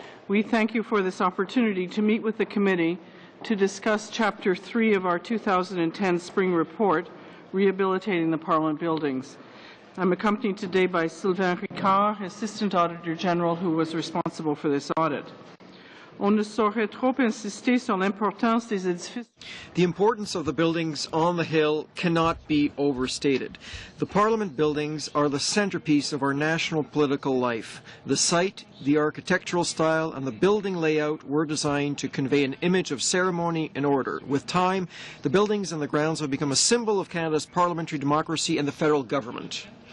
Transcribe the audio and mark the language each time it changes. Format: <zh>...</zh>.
<en>We thank you for this opportunity to meet with the committee to discuss Chapter 3 of our 2010 Spring Report, Rehabilitating the Parliament Buildings. I'm accompanied today by Sylvain Ricard, Assistant Auditor General, who was responsible for this audit.</en> <fr>On ne saurait trop insister sur l'importance des édifices.</fr> <en>The importance of the buildings on the Hill cannot be overstated. The Parliament buildings are the centerpiece of our national political life. The site, the architectural style, and the building layout were designed to convey an image of ceremony and order. With time, the buildings and the grounds have become a symbol of Canada's parliamentary democracy and the federal government.</en>